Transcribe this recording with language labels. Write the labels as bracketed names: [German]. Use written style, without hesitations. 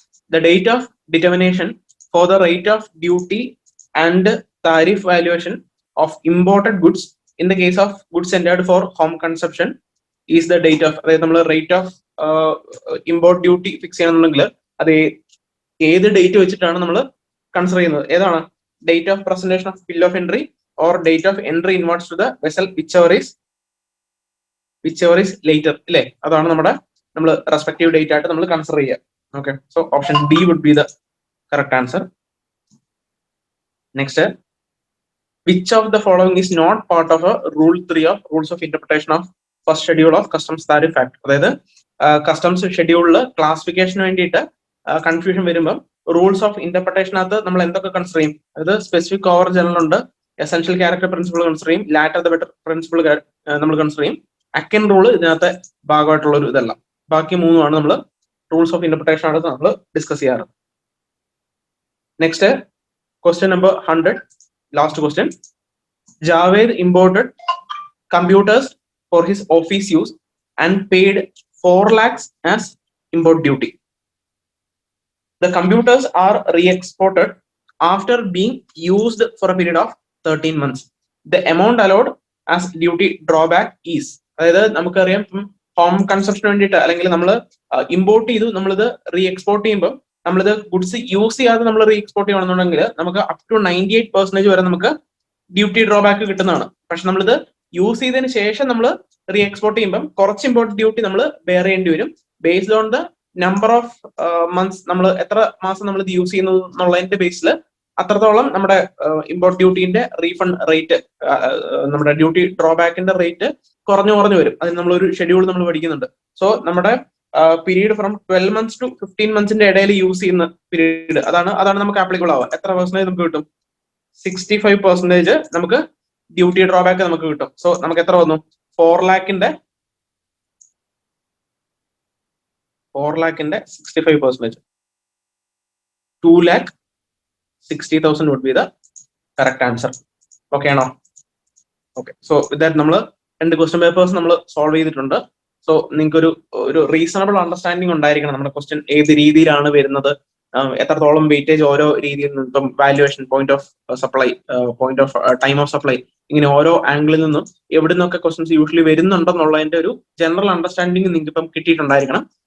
[English] The date of determination for the rate of duty and tariff valuation of imported goods in the case of goods entered for home consumption is the date of, [Malayalam] അതായത് നമ്മൾ rate of import duty fix ചെയ്യണമെന്നുണ്ടെങ്കിൽ അത് ഏത് date വെച്ചിട്ടാണ് നമ്മൾ consider ചെയ്യുന്നത്? ഏതാണ്? [English] Date of presentation of bill of entry or date of entry inwards to the vessel whichever is later ഇല്ലേ? [Malayalam] അതാണ് നമ്മൾ റെസ്പെക്റ്റീവ് ഡേറ്റ് ആയിട്ട് നമ്മൾ കൺസിഡർ ചെയ്യുക. [English] Okay, so option D would be the correct answer. Next, which of the following is not part of a rule 3 of rules of interpretation of first schedule of customs tariff act? [Malayalam] അതായത് customs ഷെഡ്യൂളിൽ ക്ലാസിഫിക്കേഷന് വേണ്ടിയിട്ട് confusion വരുമ്പോൾ rules of ഇന്റർപ്രിട്ടേഷനകത്ത് നമ്മൾ എന്തൊക്കെ consider ചെയ്യും? അതായത് specific over general ഉണ്ട്, essential character principle consider ചെയ്യും, ലാറ്റർ ദ ബെറ്റർ പ്രിൻസിപ്പിൾ നമ്മൾ കൺസിഡർ ചെയ്യും. അക്കൻ റൂൾ ഇതിനകത്തെ ഭാഗമായിട്ടുള്ള ഒരു ഇതല്ല. ബാക്കി മൂന്നുമാണ് നമ്മൾ റൂൾസ് ഓഫ് ഇന്റർപ്രിട്ടേഷൻ ആണ് നമ്മൾ ഡിസ്കസ് ചെയ്യാറ്. [English] Next, question number 100, last question. Javed imported computers for his office use and paid 4 lakhs as import duty. The computers are re-exported after being used for a period of 13 months. The amount allowed as duty drawback is, [Malayalam] അതായത് നമുക്കറിയാം home കൺസപ്ഷന് വേണ്ടിയിട്ട് അല്ലെങ്കിൽ നമ്മൾ import ചെയ്തു, നമ്മളിത് re export ചെയ്യുമ്പോൾ നമ്മളിത് goods use ചെയ്യാതെ നമ്മൾ റീ എക്സ്പോർട്ട് ചെയ്യണമെന്നുണ്ടെങ്കിൽ നമുക്ക് അപ് ടു 98% വരെ നമുക്ക് ഡ്യൂട്ടി ഡ്രോബാക്ക് കിട്ടുന്നതാണ്. പക്ഷെ നമ്മളിത് യൂസ് ചെയ്തതിന് ശേഷം നമ്മൾ റീ എക്സ്പോർട്ട് ചെയ്യുമ്പോൾ കുറച്ച് ഇമ്പോർട്ട് ഡ്യൂട്ടി നമ്മൾ ബെയർ ചെയ്യേണ്ടി വരും, based on the number of months, നമ്മൾ എത്ര മാസം നമ്മൾ ഇത് യൂസ് ചെയ്യുന്നത് എന്നുള്ളതിന്റെ ബേസിൽ അത്രത്തോളം നമ്മുടെ ഇമ്പോർട്ട് ഡ്യൂട്ടിന്റെ റീഫണ്ട് റേറ്റ്, നമ്മുടെ ഡ്യൂട്ടി ഡ്രോബാക്കിന്റെ റേറ്റ് കുറഞ്ഞു വരും. അതിന് നമ്മളൊരു ഷെഡ്യൂൾ നമ്മൾ പഠിക്കുന്നുണ്ട്. സോ നമ്മുടെ period from 12 months to 15 months ഇടയിൽ യൂസ് ചെയ്യുന്ന പീരീഡ്, അതാണ് നമുക്ക് ആപ്ലിക്കബിൾ ആവുക. എത്ര പെർസെന്റേജ് നമുക്ക് കിട്ടും? 65% നമുക്ക് ഡ്യൂട്ടി ഡ്രോബാക്ക് നമുക്ക് കിട്ടും. സോ നമുക്ക് എത്ര വന്നു? [English] 4 lakhന്റെ 65%, 2,60,000 would be the correct answer. [Malayalam] Okay ആണോ? ഓക്കെ. സോ ഇതായിട്ട് നമ്മൾ 2 ക്വസ്റ്റ്യൻ പേപ്പേഴ്സ് നമ്മൾ സോൾവ് ചെയ്തിട്ടുണ്ട്. സോ നിങ്ങൾക്ക് ഒരു റീസണബിൾ അണ്ടർസ്റ്റാൻഡിങ് ഉണ്ടായിരിക്കണം നമ്മുടെ ക്വസ്റ്റ്യൻ ഏത് രീതിയിലാണ് വരുന്നത്, എത്രത്തോളം വെയിറ്റേജ് ഓരോ രീതിയിൽ നിന്നും, ഇപ്പം valuation, point of supply, point of time of supply, ഇങ്ങനെ ഓരോ ആംഗിളിൽ നിന്നും എവിടെ നിന്നൊക്കെ ക്വസ്റ്റ്യൻസ് യൂഷ്വലി വരുന്നുണ്ടെന്നുള്ളതിന്റെ ഒരു ജനറൽ അണ്ടർസ്റ്റാൻഡിങ് നിങ്ങൾക്ക് ഇപ്പം കിട്ടിയിട്ടുണ്ടായിരിക്കണം.